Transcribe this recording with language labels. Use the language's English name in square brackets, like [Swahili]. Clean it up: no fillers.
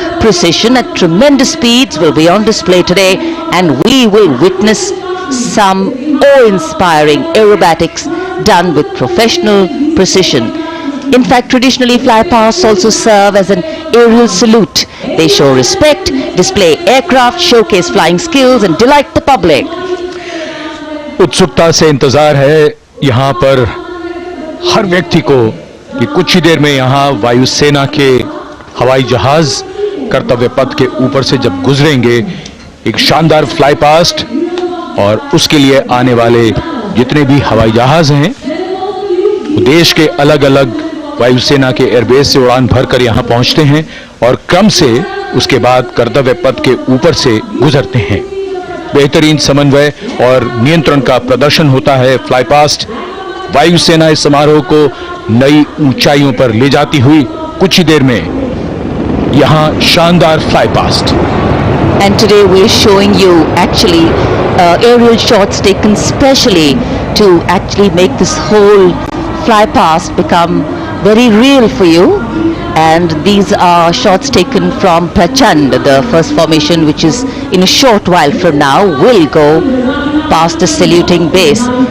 [English] Precision at tremendous speeds will be on display today, and we will witness some awe-inspiring aerobatics done with professional precision. In fact, traditionally flypasts also serve as an aerial salute. They show respect, display aircraft, showcase flying skills and delight the public. [Hindi] उत्सुकता से इंतजार है यहाँ पर हर व्यक्ति को कि कुछ ही देर में यहाँ वायुसेना के हवाई जहाज कर्तव्य पथ के ऊपर से जब गुजरेंगे, एक शानदार फ्लाई पास्ट और उसके लिए आने वाले जितने भी हवाई जहाज हैं देश के अलग अलग वायुसेना के एयरबेस से उड़ान भरकर यहाँ पहुँचते हैं और क्रम से उसके बाद कर्तव्य पथ के ऊपर से गुजरते हैं। बेहतरीन समन्वय और नियंत्रण का प्रदर्शन होता है। फ्लाई पास्ट वायुसेना इस समारोह को नई ऊंचाइयों पर ले जाती हुई कुछ ही देर में यहाँ शानदार fly past. [English] And today we're showing you actually aerial shots taken specially to actually make this whole fly past become very real for you. And these are shots taken from Prachand, the first formation, which is in a short while from now will go past the saluting base.